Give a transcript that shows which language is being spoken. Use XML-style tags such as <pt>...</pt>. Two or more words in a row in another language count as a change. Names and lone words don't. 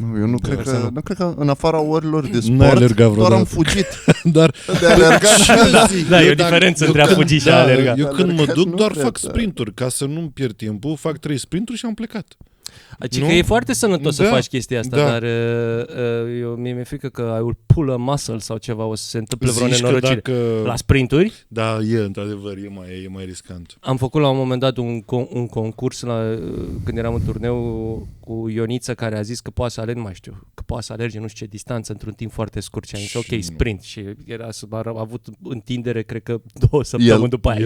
<ro>Nu, eu nu cred că în afara orilor de N-ai sport alergat doar vreodată. am fugit Dar de alergat. Da, e o diferență între a fugi și a alerga. Eu când mă Alergat duc nu doar cred, fac da. sprinturi ca să nu-mi pierd timpul, fac 3 sprinturi și am plecat. Adică Nu? e foarte sănătos să Da, faci chestia asta, da. dar mi-e frică că</ro> <en>I will pull a muscle</en> <ro>sau ceva, o să se întâmple vreo Zici că nenorocire. dacă... La sprinturi Da, e într-adevăr, e mai riscant. am făcut la un moment dat un concurs când eram în turneu cu Ioniță, care a zis că poate să alerge, nu mai știu, că poate să alerge nu știu ce distanță într-un timp foarte scurt și am zis ok, sprint, și a avut întindere cred că 2 săptămâni după aia.</ro>